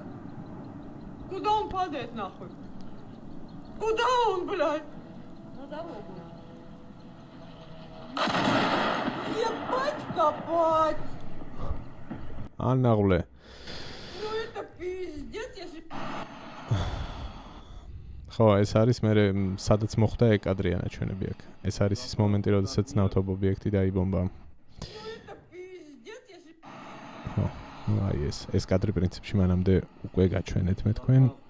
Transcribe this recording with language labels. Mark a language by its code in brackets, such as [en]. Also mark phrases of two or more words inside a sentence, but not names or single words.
[ru] Куда он падает, нахуй? Куда он, блядь? На дорогу. Ебать копать! ანაღლე. Ну это пиздец, если... [ka] ხო, ეს არის მე სადაც მოხდა ეკადრი ანაჩვენები აქ. ეს არის ის მომენტი, როდესაც ნავთობ ობიექტი დაიბომბა. ხო, აი ეს კადრი პრინციპში მანამდე უკვე გაჩვენეთ მე თქვენ.